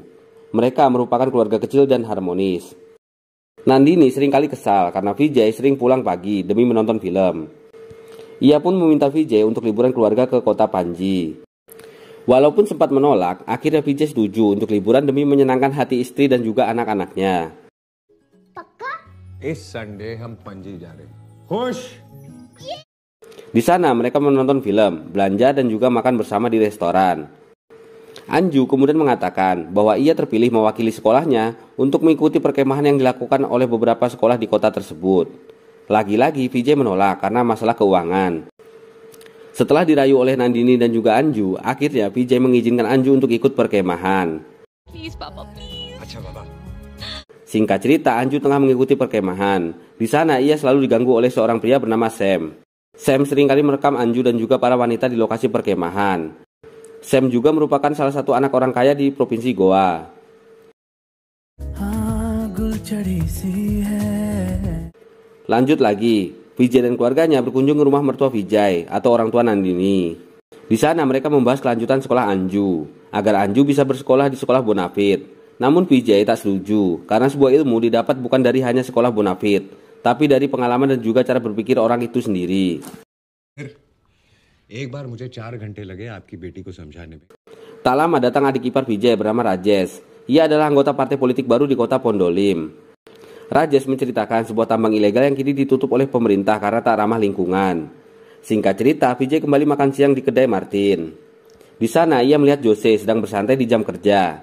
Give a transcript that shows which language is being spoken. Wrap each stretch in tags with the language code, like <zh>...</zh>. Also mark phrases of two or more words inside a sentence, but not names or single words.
<id>Mereka merupakan keluarga kecil dan harmonis. Nandini seringkali kesal karena Vijay sering pulang pagi demi menonton film. Ia pun meminta Vijay untuk liburan keluarga ke kota Panji. Walaupun sempat menolak, akhirnya Vijay setuju untuk liburan demi menyenangkan hati istri dan juga anak-anaknya.</id> <hi>इस संडे हम पणजी जा रहे हैं। खुश?</hi> <id>Di sana mereka menonton film, belanja dan juga makan bersama di restoran. Anju kemudian mengatakan bahwa ia terpilih mewakili sekolahnya untuk mengikuti perkemahan yang dilakukan oleh beberapa sekolah di kota tersebut. Lagi-lagi Vijay menolak karena masalah keuangan. Setelah dirayu oleh Nandini dan juga Anju, akhirnya Vijay mengizinkan Anju untuk ikut perkemahan.</id> <en>Please, Papa, please.</en> <hi>अच्छा बाबा।</hi> <id>Singkat cerita, Anju tengah mengikuti perkemahan. Di sana ia selalu diganggu oleh seorang pria bernama Sam. Sam seringkali merekam Anju dan juga para wanita di lokasi perkemahan. Sam juga merupakan salah satu anak orang kaya di Provinsi Goa. Lanjut lagi, Vijay dan keluarganya berkunjung ke rumah mertua Vijay atau orang tua Nandini. Di sana mereka membahas kelanjutan sekolah Anju, agar Anju bisa bersekolah di sekolah Bonafit. Namun Vijay tak setuju, karena sebuah ilmu didapat bukan dari hanya sekolah Bonafit, tapi dari pengalaman dan juga cara berpikir orang itu sendiri.</id> <hi>एक बार मुझे 4 घंटे लगे आपकी बेटी को समझाने में।</hi> <id>Tak lama datang adik ipar Vijay bernama Rajesh. Ia adalah anggota partai politik baru di kota Pondolim. Rajesh menceritakan sebuah tambang ilegal yang kini ditutup oleh pemerintah karena tak ramah lingkungan. Singkat cerita, Vijay kembali makan siang di kedai Martin. Di sana ia melihat Jose sedang bersantai di jam kerja.</id>